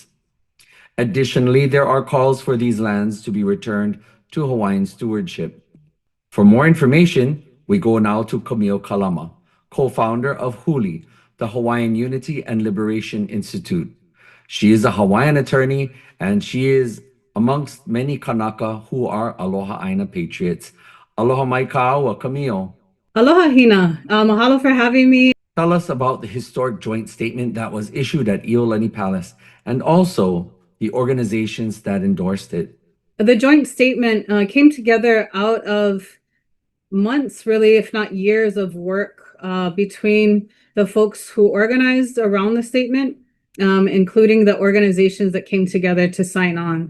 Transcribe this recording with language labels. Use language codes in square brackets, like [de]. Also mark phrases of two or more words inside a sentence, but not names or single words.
[en] Additionally, there are calls for these lands to be returned to Hawaiian stewardship. For more information, We go now to Camille Kalama, co-founder of Huli, the Hawaiian Unity and Liberation Institute. She is a Hawaiian attorney, and she is amongst many Kanaka who are [haw] Aloha Aina [en] patriots. [haw] Aloha mai ka'aua, Camille. Aloha, [en] Hina. Mahalo for having me. Tell us about the historic joint statement that was issued at Iolani Palace, and also the organizations that endorsed it. The joint statement came together out of months, really, if not years of work between the folks who organized around the statement, including the organizations that came together to sign on.